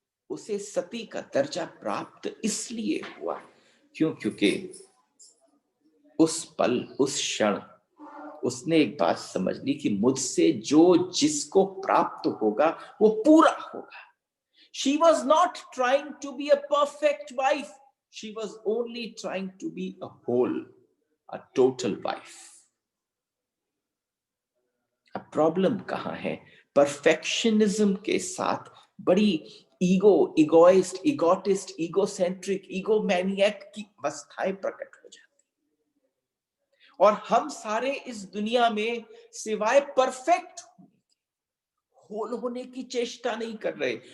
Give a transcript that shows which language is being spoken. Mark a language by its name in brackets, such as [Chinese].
[Hindi] उसे सती का दर्जा प्राप्त इसलिए हुआ क्योंकि उस पल, उस क्षण उसने एक बात समझ ली कि मुझसे जो जिसको प्राप्त होगा वो पूरा होगा। [English] She was not trying to be a perfect wife. She was only trying to be a whole, a total wife. [Hindi] अब प्रॉब्लम कहां है? परफेक्शनिज्म के साथ बड़ी इगोइस्ट, इगोटिस्ट, इगोसेंट्रिक, इगोमैनियक की अवस्थाएं प्रकट हो जाती, और हम सारे इस दुनिया में सिवाय परफेक्ट होल होने की चेष्टा नहीं कर रहे।